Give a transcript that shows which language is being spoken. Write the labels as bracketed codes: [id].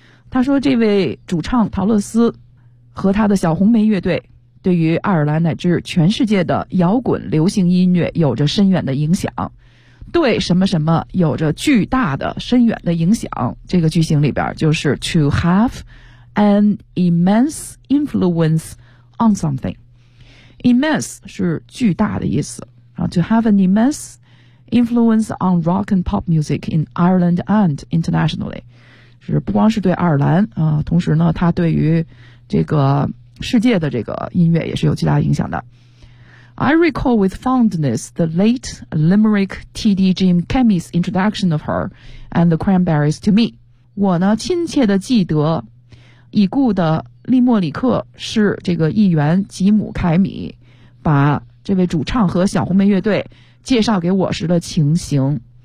[zh] 他说这位主唱陶乐斯和他的小红莓乐队对于爱尔兰乃至全世界的摇滚流行音乐有着深远的影响，对什么什么有着巨大的深远的影响，这个句型里边就是 [en] to have an immense influence on something. [zh] Immense 是巨大的意思。 [en] To have an immense influence on rock and pop music in Ireland and internationally. [zh] 是不光是对爱尔兰、同时呢他对于这个世界的这个音乐也是有极大影响的。 [en] I recall with fondness the late Limerick TD Jim Kemmy's introduction of her and the Cranberries to me. [zh] 我呢亲切地记得已故的利莫里克是这个议员吉姆凯米把这位主唱和小红梅乐队介绍给我时的情形。